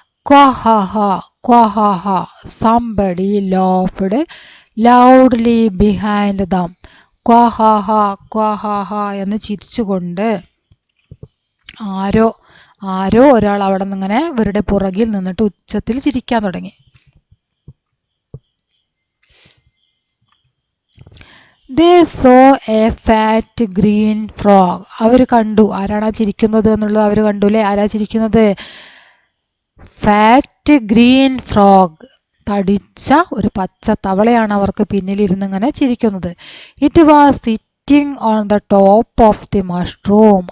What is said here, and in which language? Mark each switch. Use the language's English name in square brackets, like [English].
[English] ക്വാഹാഹ ക്വാഹാഹ somebody laughed loudly behind them. [Malayalam] ക്വാഹാഹ ക്വാഹാഹ എന്ന് ചിരിച്ചുകൊണ്ട് ആരോ ഒരാൾ അവിടെ നിന്നിങ്ങനെ ഇവരുടെ പുറകിൽ നിന്നിട്ട് ഉച്ചത്തിൽ ചിരിക്കാൻ തുടങ്ങി. [English] They saw a fat green frog. [Malayalam] അവർ കണ്ടു. ആരാണ് ചിരിക്കുന്നത് എന്നുള്ളത് അവർ കണ്ടു അല്ലേ? ആരാ ചിരിക്കുന്നത്? [English] fat green frog, [Malayalam] തടിച്ച ഒരു പച്ച തവളയാണ് അവർക്ക് പിന്നിലിരുന്ന് ഇങ്ങനെ ചിരിക്കുന്നത്. [English] It was sitting on the top of the mushroom.